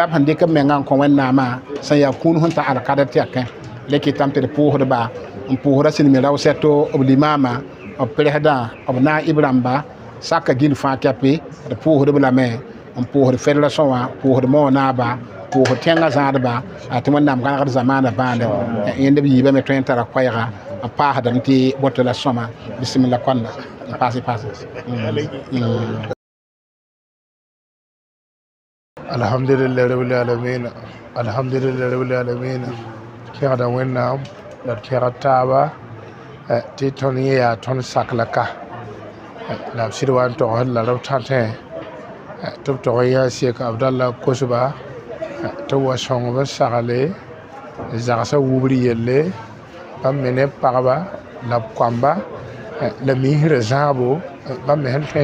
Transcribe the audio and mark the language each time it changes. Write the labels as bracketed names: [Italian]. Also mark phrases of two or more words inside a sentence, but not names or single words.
[Mossi] b sẽn dɩk b mengã n kõ wẽnnaamã sẽn yaa kũun sẽn ta alkada tɛkẽ le kɩtame tɩ d pʋʋsdba n pʋʋsda sɩlmi rao sɛto b limaamã b presdã b naib rãmba saka gil fãa kɛpɩ d pʋʋsd b lame n pʋʋsd fédération wã pʋʋsd mao naaba pʋʋsd tẽngã zãadba tɩ wẽnnaam gãnegd zamaana bãande yẽnd b yiibã me tõe n tara koɛɛga n paasdame tɩ boto la sõma bisimilla kõnda paase [Arabic] الحمد لله رب العالمين الحمد لله رب العالمين [Mossi] kẽgda wẽnnaam la d kẽgd taaba tɩ tõnd yẽ yaa tõnd saklaka la b sɩd wa n togsd la rab tãtẽ tɩ b tog n yaa sek abdalla kosba tɩ b wa sõng b sagle zagsã wubr yelle bãmb me ne pagba la b koamba la miisrã zãabo bãmb me sẽn tõe